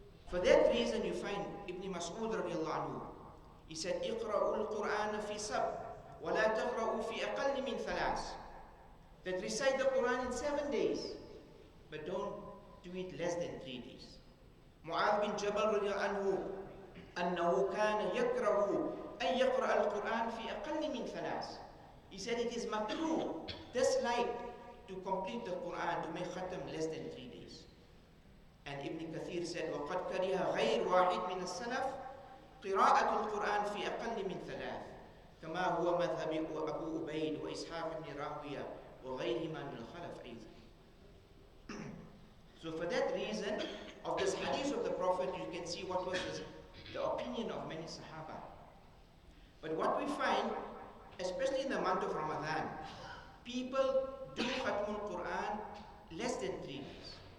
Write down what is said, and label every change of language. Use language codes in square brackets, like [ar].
[en] For that reason, you find Ibn Mas'ud radiallahu anhu, he said, [ar] اقرأوا القرآن في سبع ولا تقرأوا في أقل من ثلاث. [en] That recite the Quran in 7 days, but don't do it less than 3 days. [ar] Mu'adh bin Jabal radiallahu anhu, أنه كان يكره أن يقرأ القرآن في أقل من ثلاث. [en] He said it is makruh, dislike, to complete the Quran, to make khatam less than 3 days. And Ibn Kathir said, [ar] وَقَدْ كَرِهَ غَيْرُ وَاحِدْ مِنَ السَّلَفِ قراءة القرآن في أقل من ثلاث كما هو مذهب أبو عبيد وإسحاق بن راهوية وغيرهما من الخلف أيضا. [en] So for that reason, of this hadith of the Prophet, you can see what was the opinion of many Sahaba. But what we find, especially in the month of Ramadan, people do Khatmul Quran less than 3 days.